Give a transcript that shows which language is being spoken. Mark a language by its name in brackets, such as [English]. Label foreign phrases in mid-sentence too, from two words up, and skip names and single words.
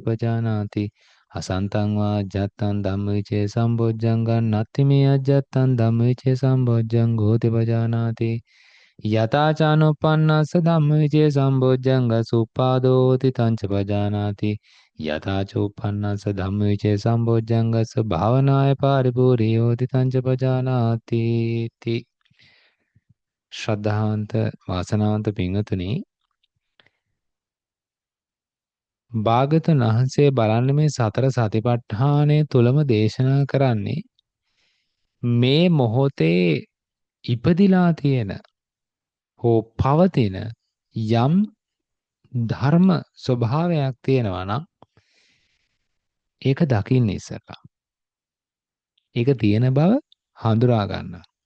[Pali] පජානාති අසන්තං වා අජ්ජත්තං ධම්මවිචේ සම්බොජ්ජංගං අත්තිමේ අජ්ජත්තං ධම්මවිචේ සම්බොජ්ජංගෝති පජානාති යතාචානොප්පන්නස්ස ධම්මවිචේ සම්බොජ්ජංග සුප්පාදෝති තංච පජානාති යතාචෝපන්නස්ස ධම්මවිචේ සම්බොජ්ජංගස්ස භාවනාය පාරිපූර්යෝති තංච පජානාති ති [Sinhala] ශ්‍රද්ධාවන්ත වාසනාවන්ත පින්වතුනි භාගතුන් වහන්සේ බලන්න මේ සතර සතිපට්ඨානය තුලම දේශනා කරන්නේ මේ මොහොතේ ඉපදිලා තියෙන හෝ පවතින යම් ධර්ම ස්වභාවයක් තියෙනවා නම් ඒක දකින්න ඉස්සලා ඒක තියෙන බව හඳුනා ගන්න.